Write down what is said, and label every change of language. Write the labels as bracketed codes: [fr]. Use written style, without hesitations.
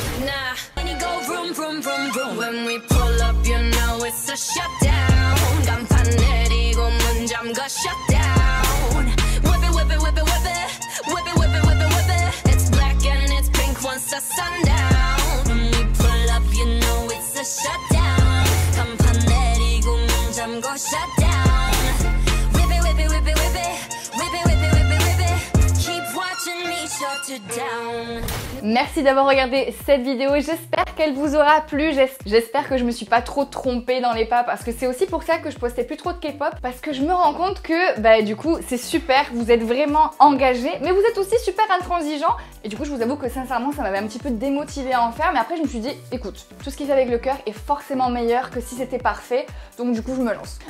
[en] Nah, when you go vroom, vroom, vroom, vroom. When we pull up, you know it's a shutdown. [ko] 간판 내리고 문 잠궈 shutdown. [en] Whip it, whip it, whip it, whip it. Whip it, whip it, whip it, whip it. It's black and it's pink once the sundown. When we pull up, you know it's a shutdown. [ko] 간판 내리고 문 잠궈 shutdown. [en] Whip it, whip it, whip it, whip it. Whip it, whip it, whip it, whip it. Keep watching me shut it down. [fr] Merci d'avoir regardé cette vidéo, j'espère qu'elle vous aura plu, j'espère que je me suis pas trop trompée dans les pas parce que c'est aussi pour ça que je postais plus trop de K-pop parce que je me rends compte que bah du coup c'est super, vous êtes vraiment engagés mais vous êtes aussi super intransigeants et du coup je vous avoue que sincèrement ça m'avait un petit peu démotivée à en faire mais après je me suis dit écoute, tout ce qui est fait avec le cœur est forcément meilleur que si c'était parfait donc du coup je me lance.